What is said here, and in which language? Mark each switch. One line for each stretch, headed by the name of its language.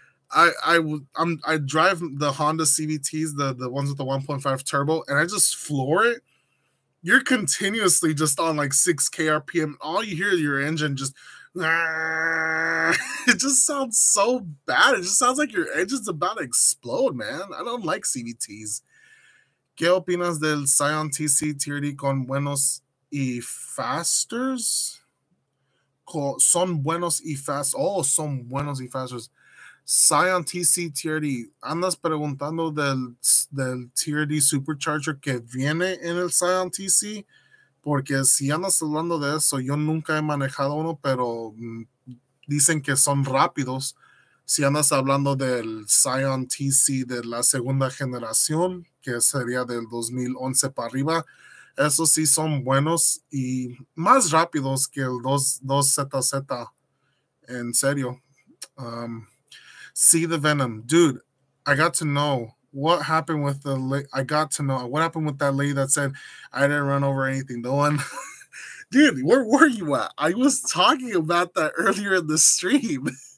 English: I drive the Honda CVTs, the ones with the 1.5 turbo, and I just floor it. You're continuously just on like 6K RPM. All you hear is your engine just it just sounds so bad. It just sounds like your engine's about to explode, man. I don't like CVTs.
Spanish: ¿Qué opinas del Scion TC TRD con buenos y fasters? Son buenos y fast. Oh, son buenos y fasters. Scion TC TRD. Andas preguntando del TRD Supercharger que viene en el Scion TC. Porque si andas hablando de eso, yo nunca he manejado uno, pero dicen que son rápidos. Si andas hablando del Scion TC de la segunda generación, que sería del 2011 para arriba, esos sí son buenos y más rápidos que el 2ZZ. En serio.
English: See the Venom. Dude, I got to know what happened with what happened with that lady that said I didn't run over anything. The one, dude, where were you at? I was talking about that earlier in the stream.